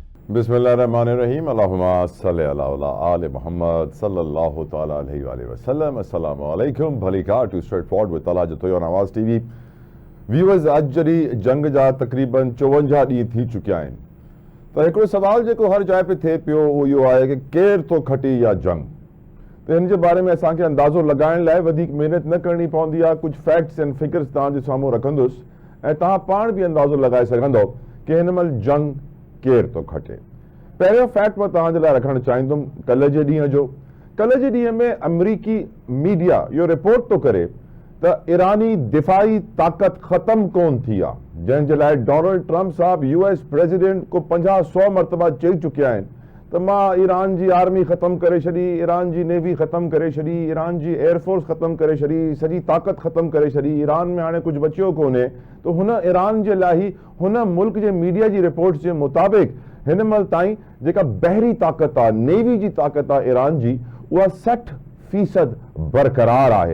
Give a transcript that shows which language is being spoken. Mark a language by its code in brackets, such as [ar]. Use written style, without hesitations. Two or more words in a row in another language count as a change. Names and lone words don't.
[ar] بسم الله الرحمن الرحيم اللهم صل على آل محمد صلى الله تعالى عليه وسلم. السلام عليكم. [sd] भली कार [en] to straight forward with [sd] तला जो नवाज़ [en] TV viewers, [sd] अॼु जॾहिं जंग जा तक़रीबन 54 ॾींहं थी चुकिया आहिनि त हिकिड़ो सवाल जेको हर जाइ पे थिए पियो उहो इहो आहे कि केरु थो खटे इहा जंग। त हिन जे बारे में असांखे अंदाज़ो लॻाइण लाइ वधीक महिनत न करणी पवंदी आहे। कुझु [en] facts and figures [sd] तव्हांजे साम्हूं रखंदुसि ऐं तव्हां पाण बि अंदाज़ो लॻाए सघंदव कि हिन महिल जंग केरु थो खटे। पहिरियों फैक्ट मां तव्हांजे लाइ रखणु चाहींदुमि कल्ह जे ॾींहं जो। कल्ह जे ॾींहं में अमरीकी मीडिया इहो रिपोर्ट थो करे त ईरानी दिफ़ाई ताक़त ख़तमु कोन थी आहे, जंहिंजे लाइ डोनाल्ड ट्रंप साहब [en] US president [sd] को 50-100 मरतबा चई चुकिया आहिनि त मां ईरान जी आर्मी ख़तमु करे छॾी, ईरान जी नेवी ख़तमु करे छॾी, ईरान जी एयरफोर्स ख़तमु करे छॾी, सॼी ताक़त ख़तमु करे छॾी, ईरान में हाणे कुझु बचियो कोन्हे। त हुन ईरान जे लाइ ई हुन मुल्क जे मीडिया जी रिपोर्ट्स जे मुताबिक़ हिन महिल ताईं जेका बहरी ताक़त आहे, नेवी जी ताक़त आहे ईरान जी, उहा 60% बरक़रार आहे।